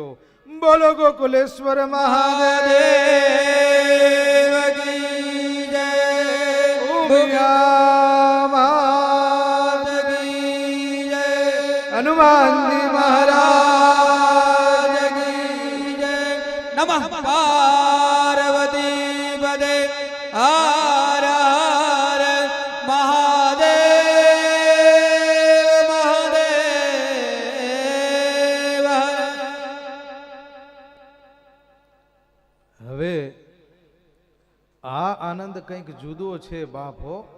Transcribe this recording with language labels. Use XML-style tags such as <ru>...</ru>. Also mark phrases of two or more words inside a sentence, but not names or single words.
<gu>બોલો ગોકુલેશ્વર મહાદેવ</gu> <hi>की जय. उमिया मात की जय. हनुमानजी महाराज की जय.</hi> <sa>नमः पार्वती पदे हर हर महादेव महादेव हर.</sa> <gu>હવે આ આનંદ કંઈક જુદો છે બાપો.</gu>